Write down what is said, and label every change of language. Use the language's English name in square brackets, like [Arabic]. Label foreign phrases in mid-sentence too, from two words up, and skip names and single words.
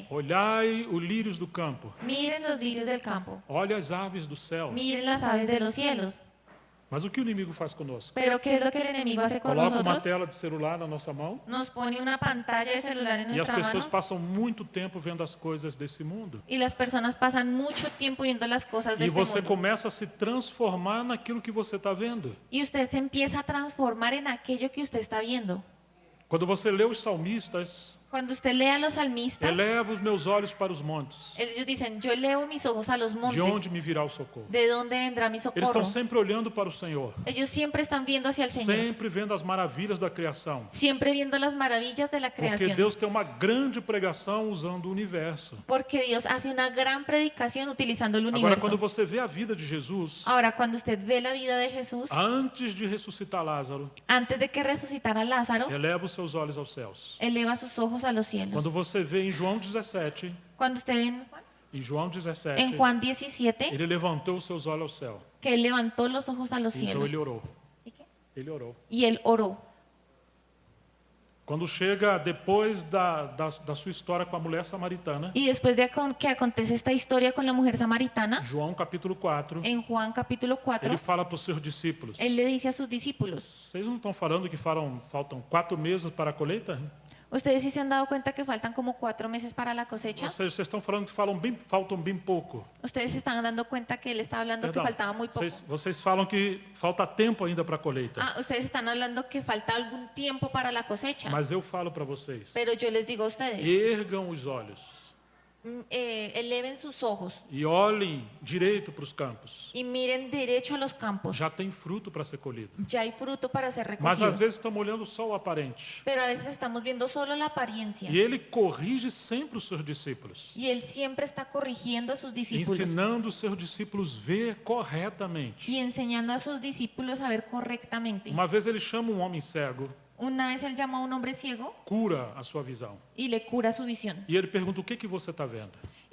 [Portuguese] Olhai os lírios do campo, [Spanish] Miren los lirios del campo, [Portuguese] olha as aves do céu. [Spanish] miren las aves de los cielos. [Portuguese] Mas o que o inimigo faz conosco? [Spanish] Pero ¿qué es lo que el enemigo hace con [Portuguese] Coloca uma [Spanish] nosotros? [Portuguese] tela de celular na nossa mão [Spanish] Nos pone una pantalla de celular en [Portuguese] e as [Spanish] nuestra [Portuguese] pessoas [Spanish] mano [Portuguese] passam muito tempo vendo as coisas desse mundo. [Spanish] y las personas pasan mucho tiempo viendo las cosas de [Portuguese] E [Spanish] este [Portuguese] você [Spanish] mundo. [Portuguese] começa a se transformar naquilo que você está vendo. [Spanish] Y usted se empieza a transformar en aquello que usted está viendo. [Portuguese] Quando você lê os salmistas, [Spanish] Cuando usted lea a los salmistas, [Portuguese] eleva os meus olhos para os montes. [Spanish] ellos dicen, yo elevo mis ojos a los [Portuguese] De [Spanish] montes. [Portuguese] onde me virá o socorro? [Spanish] ¿De dónde vendrá mi [Portuguese] Eles [Spanish] socorro? [Portuguese] estão sempre olhando para o Senhor, [Spanish] Ellos siempre están viendo hacia el Señor. [Portuguese] sempre vendo as maravilhas da criação. [Spanish] Siempre viendo las maravillas de la [Portuguese] Porque [Spanish] creación. [Portuguese] Deus tem uma grande pregação usando o universo. [Spanish] Porque Dios hace una gran predicación utilizando el [Portuguese] Agora, [Spanish] universo. [Portuguese] quando você vê a vida de Jesus, [Spanish] Ahora, cuando usted ve la vida de Jesús, [Portuguese] antes de ressuscitar Lázaro, [Spanish] antes de que resucitara a Lázaro, [Portuguese] eleva os seus olhos aos céus. [Spanish] eleva sus ojos a los cielos. [Portuguese] Quando você vê em João 17, [Spanish] Cuando usted ve [Portuguese] em João 17, [Spanish] en Juan 17, [Portuguese] ele levantou os seus olhos ao céu. [Spanish] que él levantó los ojos a los [Portuguese] Então [Spanish] cielos [Portuguese] ele orou. [Spanish] ¿Y qué? [Portuguese] Ele orou. [Spanish] y él oró. [Portuguese] Quando chega depois da sua história com a mulher samaritana, [Spanish] Y después de que acontece esta historia con la mujer samaritana, [Portuguese] João capítulo 4, [Spanish] en Juan capítulo 4, [Portuguese] ele fala para os seus discípulos: [Spanish] él le dice a sus discípulos, [Portuguese] vocês não estão falando que faltam 4 meses para a colheita? [Spanish] ¿ustedes sí se han dado cuenta que faltan como 4 meses para la cosecha? [Portuguese] Ou seja, vocês estão falando que faltam bem pouco. [Spanish] ¿Ustedes se están dando cuenta que él está hablando que [Portuguese] Perdão, [Spanish] faltaba muy poco? [Portuguese] vocês falam que falta tempo ainda para a colheita. [Spanish] Ah, ustedes están hablando que falta algún tiempo para la cosecha. [Portuguese] Mas eu falo para vocês: [Spanish] Pero yo les digo a ustedes, [Portuguese] ergam os olhos [Spanish] eleven sus ojos [Portuguese] e olhem direito para os campos. [Spanish] y miren derecho a los campos. [Portuguese] Já tem fruto para ser colhido. [Spanish] Ya hay fruto para ser [Portuguese] Mas às [Spanish] recogido. [Portuguese] vezes estamos olhando só o aparente. [Spanish] Pero a veces estamos viendo solo la apariencia. [Portuguese] E ele corrige sempre os seus discípulos, [Spanish] Y él siempre está corrigiendo a sus discípulos [Portuguese] ensinando os seus discípulos a ver corretamente. [Spanish] y enseñando a sus discípulos a ver correctamente. [Portuguese] Uma vez ele chama um homem cego, [Spanish] Una vez él llamó a un hombre ciego [Portuguese] cura a sua visão. [Spanish] y le cura su visión. [Portuguese] E ele pergunta: o que você está vendo?